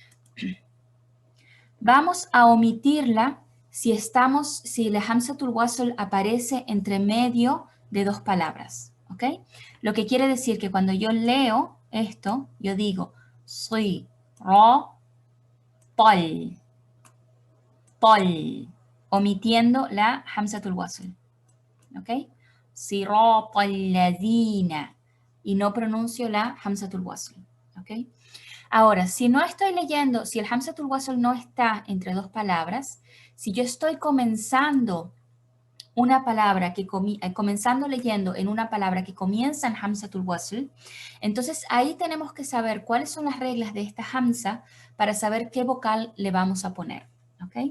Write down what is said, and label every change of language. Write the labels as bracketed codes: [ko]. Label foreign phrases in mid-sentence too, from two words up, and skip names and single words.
[es] Vamos a omitirla si la [ar] همزة الوصل [es] aparece entre medio de dos palabras, ¿ok? Lo que quiere decir que cuando yo leo esto, yo digo soy, ro, tol, tol, omitiendo la [ar] همزة الوصل, [es] ¿ok? [ar] صراط الذين, [es] y no pronuncio la [ar] همزة الوصل, [es] ¿ok? Ahora, si no estoy leyendo, si el [ar] همزة الوصل [es] no está entre dos palabras, si yo estoy comenzando una palabra comenzando leyendo en una palabra que comienza en [ar] همزة الوصل, [es] entonces ahí tenemos que saber cuáles son las reglas de esta hamza para saber qué vocal le vamos a poner, ¿ok?